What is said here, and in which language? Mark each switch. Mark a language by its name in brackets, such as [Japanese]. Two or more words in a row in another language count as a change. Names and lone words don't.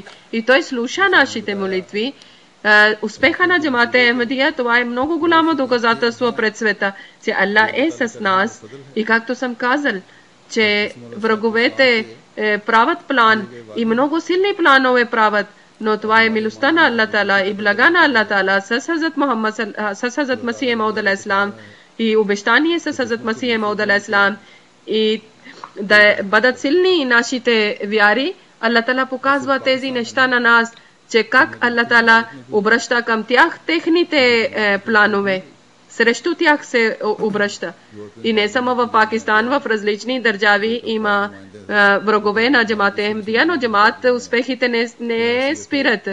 [Bulgarian] И той слуша нашите молитви. Успеха на джамата Ахмадия, това е много голямо доказателство пред света, че Аллах е с нас. И както съм казал, че враговете правят план и много силни планове правят, но това е милостта на Аллах Таала и блага на Аллах Таала с Хазрат Масих Мауд [Arabic] عليه السلام [Bulgarian] и обещание с Хазрат Масих Мауд [Arabic] عليه السلام [Bulgarian] и да бъдат силни нашите вяри. Аллах Таала показва тези неща на нас, че как Аллах Таала обръща към тях техните планове. Срещу тях се обръща. И не само в Пакистан, в различни държави има врагове на Джамат Ахмадия, но Джамат успехите не спират.